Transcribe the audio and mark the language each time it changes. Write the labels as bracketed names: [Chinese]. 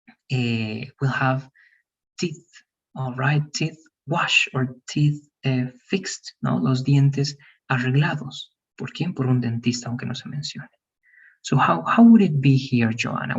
[English] We'll have teeth, all right? Teeth wash or teeth fixed, ¿no? [Spanish] Los dientes arreglados. ¿Por quién? Por un dentista, aunque no se mencione. [English] So how would it be here, Joanna?